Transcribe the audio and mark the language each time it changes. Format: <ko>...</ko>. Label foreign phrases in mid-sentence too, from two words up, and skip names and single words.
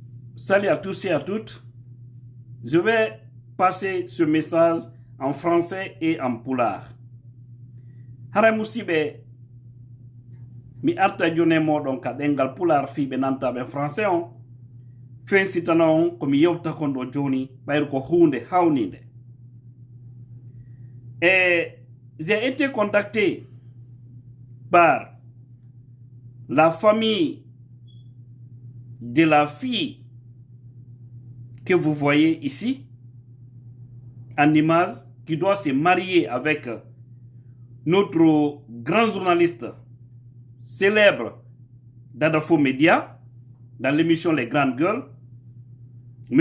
<fr>Salut à tous et à toutes. Je vais passer ce message en français et en pulaar.</fr> <ff>Hara musidɓe mi arta joni e moɗon ka ɗengal pulaar fiɓe nantaɓe français on fensitana on komi yewta kon ɗo joni ɓayru ko hunde hawnide.</ff> <fr>Et j'ai été contacté par la famille de la fille que vous voyez ici, en image, qui doit se marier avec notre grand journaliste célèbre d'Adafo Média, dans l'émission Les Grandes Gueules, M.</fr>